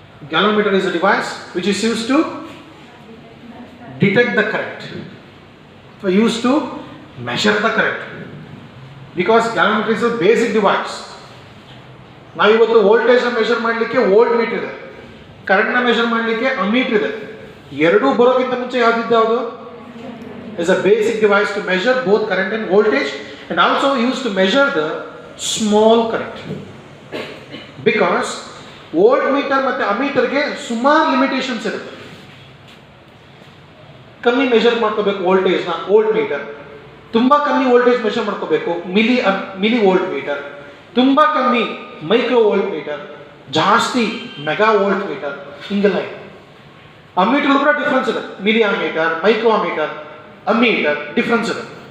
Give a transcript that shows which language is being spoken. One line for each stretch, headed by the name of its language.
English: Galvanometer is a device which is used to detect the current, so used to measure the current, because galvanometer is a basic device.
Kannada: ನಾವು ಇವತ್ತು voltage ನ measure ಮಾಡಲಿಕ್ಕೆ volt meter ಇದೆ, current ನ measure ಮಾಡಲಿಕ್ಕೆ ammeter ಇದೆ. ಎರಡೂ ಬರೋಕ್ಕಿಂತ ಮುಂಚೆ ಯಾವುದು
English: is a basic device to measure both current and voltage, and also used to measure the small current, because
Kannada: volt meter ಮತ್ತೆ ಅಮೀಟರ್ಗೆ ಸುಮಾರು ಲಿಮಿಟೇಷನ್ಸ್ ಇರುತ್ತೆ. ಕಮ್ಮಿ ಮೆಷರ್ ಮಾಡ್ಕೋಬೇಕು ವೋಲ್ಟೇಜ್ನ, ವೋಲ್ಟ್ ಮೀಟರ್. ತುಂಬಾ ಕಮ್ಮಿ ವೋಲ್ಟೇಜ್ ಮೆಷರ್ ಮಾಡ್ಕೋಬೇಕು, ಮಿಲಿ ವೋಲ್ಟ್ ಮೀಟರ್. ತುಂಬಾ ಕಮ್ಮಿ ಮೈಕ್ರೋ ವೋಲ್ಟ್ ಮೀಟರ್, ಜಾಸ್ತಿ ಮೆಗಾ ವೋಲ್ಟ್ ಮೀಟರ್, ಹಿಂಗೆಲ್ಲ ಇದೆ. ಅಮೀಟರ್ ಕೂಡ ಡಿಫ್ರೆನ್ಸ್ ಇದೆ. Milli ammeter, micro ammeter, ammeter difference ಇದೆ.